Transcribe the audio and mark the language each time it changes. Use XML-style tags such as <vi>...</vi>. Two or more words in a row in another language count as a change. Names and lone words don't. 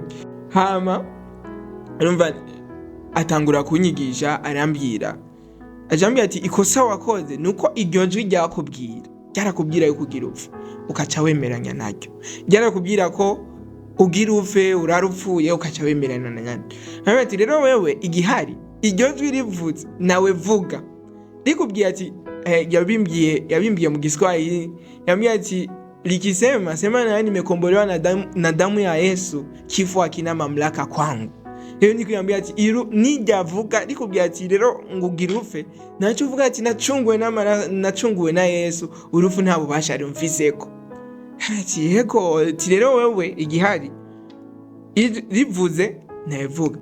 <rn>Hama urumva atangura kunyigisha arambwira, ajambwira ati ikosa wakoze nuko iryo jwi ryarakubwira yuko ugira upfe ukaca wemeranya naryo, ryarakubwira ko ugira upfe urarupfuye ukaca wemeranya naryo. Ati rero wewe igihari iryo jwi rivuze nawe vuga. Likubwiye ati yabimbiye mu Kiswahili, yambwiye ati</rn> <sw>likisema sema na nimekombolewa na damu ya Yesu, kifo hakina mamlaka kwangu.</sw> <rn>Rero niko yambwiye ati nijavuga, likubwiye ati rero ngugira ufe naco uvuga ati nacunguwe na Yesu, urufu nta bubasha rumfiseko. Ati yego, ati rero wewe igihari rivuze navuga.</rn>